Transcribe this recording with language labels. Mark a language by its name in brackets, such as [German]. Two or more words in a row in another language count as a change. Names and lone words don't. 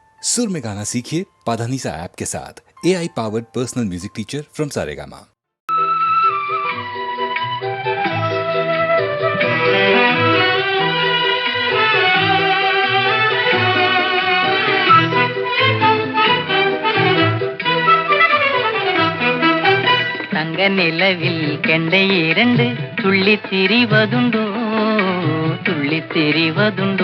[Hindi] सुर में गाना सीखिए पाधानीसा ऐप के साथ। [English] AI powered personal music teacher from Saregama. [Tamil] தங்க நிலவில் கெண்டை இரண்டு துள்ளி திரிவதுண்டோ துள்ளி திரிவதுண்டோ.